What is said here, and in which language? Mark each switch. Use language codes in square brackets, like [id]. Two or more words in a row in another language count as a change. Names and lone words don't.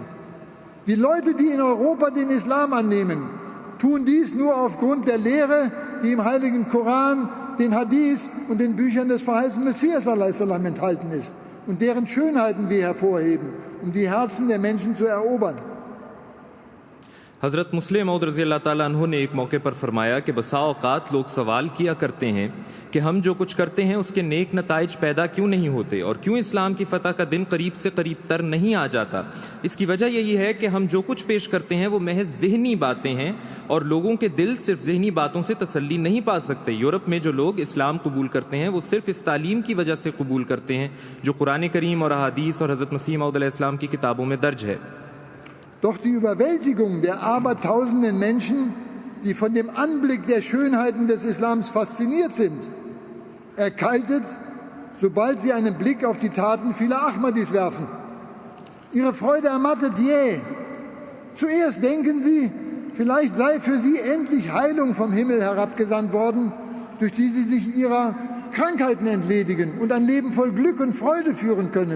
[de] Die Leute, die in Europa den Islam annehmen, tun dies nur aufgrund der Lehre, die im heiligen Koran, den Hadith und den Büchern des verheißenen Messias a.s. enthalten ist und deren Schönheiten wir hervorheben, um die Herzen der Menschen zu erobern. [ur] حضرت مصلح موعود [ar] رضی اللہ تعالیٰ عنہ [ur] نے ایک موقع پر فرمایا کہ بسا اوقات لوگ سوال کیا کرتے ہیں کہ ہم جو کچھ کرتے ہیں اس کے نیک نتائج پیدا کیوں نہیں ہوتے اور کیوں اسلام کی فتح کا دن قریب سے قریب تر نہیں آ جاتا. اس کی وجہ یہی ہے کہ ہم جو کچھ پیش کرتے ہیں وہ محض ذہنی باتیں ہیں اور لوگوں کے دل صرف ذہنی باتوں سے تسلی نہیں پا سکتے. یورپ میں جو لوگ اسلام قبول کرتے ہیں وہ صرف اس تعلیم کی وجہ سے قبول کرتے ہیں جو قرآن کریم اور احادیث اور حضرت مسیح موعود علیہ السلام کی کتابوں میں درج ہے. [de] Doch die Überwältigung der abertausenden Menschen, die von dem Anblick der Schönheiten des Islams fasziniert sind, erkaltet, sobald sie einen Blick auf die Taten vieler Ahmadis werfen. Ihre Freude ermattet jäh. Zuerst denken sie, vielleicht sei für sie endlich Heilung vom Himmel herabgesandt worden, durch die sie sich ihrer Krankheiten entledigen und ein Leben voll Glück und Freude führen können.